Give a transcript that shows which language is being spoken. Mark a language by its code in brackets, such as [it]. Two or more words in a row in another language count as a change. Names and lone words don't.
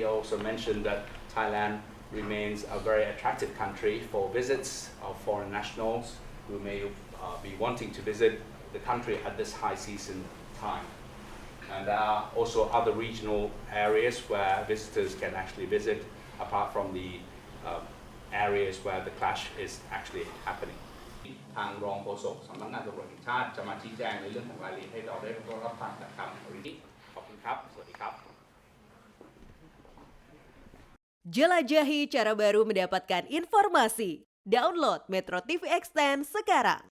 [en] However, he also mentioned that Thailand remains a very attractive country for visits of foreign nationals who may be wanting to visit the country at this high season time. And there are also other regional areas where visitors can actually visit apart from the areas where the clash is actually happening. [th] ทางรองโฆษกสำนักงานตำรวจแห่งชาติจะมาชี้แจงในเรื่องของรายละเอียดให้เราได้รับฟังนะครับวันนี้ขอบคุณครับ สวัสดีครับ [id] Jelajahi cara baru mendapatkan informasi. Download Metro TV Extend sekarang.